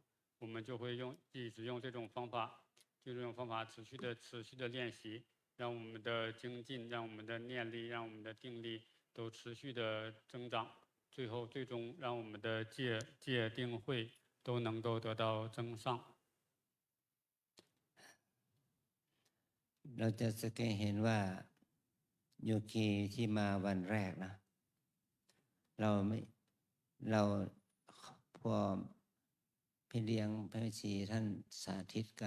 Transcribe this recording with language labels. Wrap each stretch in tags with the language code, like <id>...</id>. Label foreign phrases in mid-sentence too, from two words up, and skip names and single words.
<zh>我们就会一直用这种方法，持续的练习，让我们的精进，让我们的念力，让我们的定力都持续的增长，最终让我们的戒定慧都能够得到增上。</zh> <th>เราจะสังเกตเห็นว่าโยคีที่มาวันแรกนะเราพอพี่เลี้ยงพระวิชีท่านสาธิต</th>